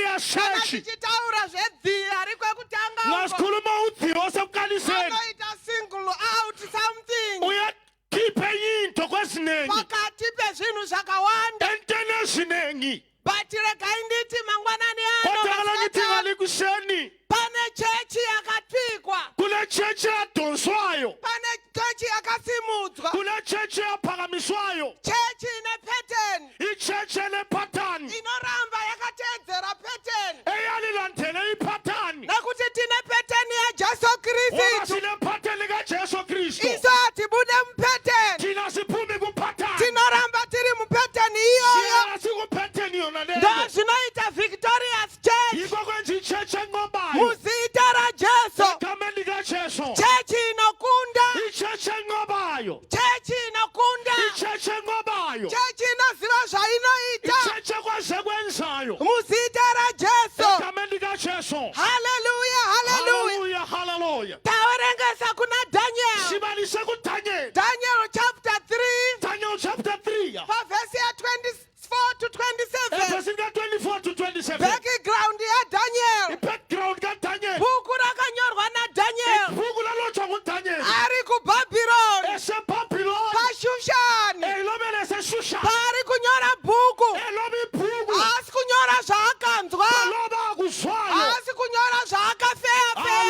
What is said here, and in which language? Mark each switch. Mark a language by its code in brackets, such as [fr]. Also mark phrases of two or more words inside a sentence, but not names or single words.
[sn] Kana Church. tichitaura zvedhira rikwekutanga uko. [nd] Ngasikhuluma udhiwo osekuqaliseni. [sn] Anoita [en] single out something. [nd] Uyakhipha into kwezinengi. [sn] Pakati pezvinhu zvakawanda. [nd] Enteni ezinengi. [sn] But regai nditi mangwanani ano. [nd] Kodwa kala ngithi ngalikuseni. [sn] Pane chechi yakapikwa. [nd] Kule church yadonswayo. [sn] Pane chechi yakasimudzwa. [nd] Kule church yaphakamiswayo. [sn] Chechi ine pattern. [nd] Ichurch enepattern. [sn] Inoramba yakateedzera pattern. [nd] Eyalilandele ipattern. [sn] Nekuti tine pattern yaJesu [nd] Ngoba Kristu. sine pattern likaJesu Kristu. [sn] Isu hatibude mupattern. [nd] Thina siphumi kupattern. [sn] Tinoramba tiri mupattern iyoyo. [nd] Siyala sikupattern yona leyo. [sn] Ndo zvinoita Victorious Church. [nd] Yikho kwenza ichurch enqobayo. [sn] Muzita raJesu. [nd] Egameni likaJesu. [sn] Chechi inokunda. [nd] Ichurch enqobayo. [sn] Chechi inokunda. [nd] Ichurch enqobayo. [sn] Chechi inoziva zvainoita. [nd] Ichurch ekwazi kwenzayo. [sn] Muzita raJesu. [nd] Egameni likaJesu. [sn] Hallelujah, hallelujah. [nd] Hallelujah, hallelujah. [sn] Taverengesa kuna Daniel. [nd] Sibalise kuDaniel. [en] Daniel chapter 3. Daniel chapter 3. Verse 24 to 27. Verse 24 to 27. [sn] Background ya Daniel. [nd] Background kaDaniel. [sn] Bhuku rakanyorwa naDaniel. [nd] Ibhuku lalotshwa nguDaniel. [sn] Ari kuBhabhironi. [nd] EseBhabhiloni. [sn] Pashushani. [nd] Elobele eseShushani. [sn] Pari kunyora bhuku. [nd] Eloba ibhuku. [sn] Asi kunyora zvaakanzwa. [nd] Eloba akuzwayo. [sn] Asi kunyora zvaakafeya feya.